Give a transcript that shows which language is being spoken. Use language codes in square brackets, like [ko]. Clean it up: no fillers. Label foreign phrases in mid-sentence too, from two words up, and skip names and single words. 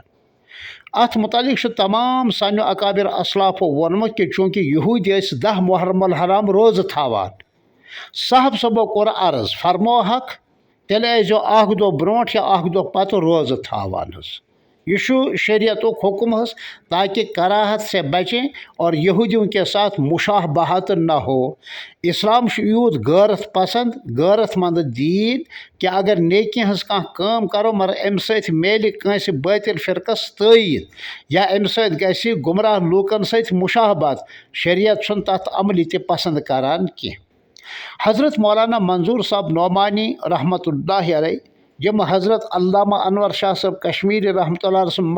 [ks] اتھ متعلق چھُ تمام سانیو اکابر اسلافو ووٚنمُت کہ چوٗنٛکہ یہوٗدۍ ٲسۍ 10 محرم الحرام روزٕ تھاوان صاحب صٲبو کوٚر عرض فرموہکھ تیٚلہِ ٲسۍزیو اکھ دۄہ برونٛٹھ یا اکھ دۄہ پتہٕ روزٕ تھاوان حظ۔ یہ چھُ شریعتُک حکم [ur] حظ تاکہ کراہت سے بچیں اور یہودیوں کے ساتھ مشابہت نہ ہو۔ [ks] اسلام چھُ یوٗت غٲرت پسند غٲرت مند دیٖن کہ اگر نیکی ہٕنٛز کانٛہہ کٲم کرو مگر امہِ سۭتۍ میلہِ کٲنٛسہِ بٲطل فرقس تٲیید یا امہِ سۭتۍ گژھِ گمراہ لوٗکن سۭتۍ مشابہت شریعت چھُنہٕ تتھ عملہِ تہِ پسند کران کینٛہہ۔ حضرت مولانا منظور صٲب نعمانی [ar] رحمتہ اللہ علیہ [ks] یِم حضرت علامہ انور شاہ صٲب کشمیری [ar] رحمتہ اللہ علیہ [ks] سُنٛد